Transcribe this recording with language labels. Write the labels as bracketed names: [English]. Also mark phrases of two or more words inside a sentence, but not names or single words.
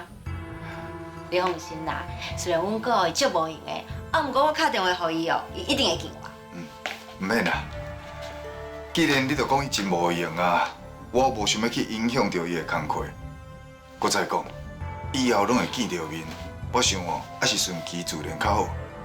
[Min Nan Chinese] 你放心啦，虽然阮哥伊足无闲的，啊，毋过我打电话给伊哦，伊一定会见我。毋免啦。既然你都讲伊真无闲啊，我无想要去影响到伊的工课。搁再讲，以后拢会见到面，我想哦，还是顺其自然较好。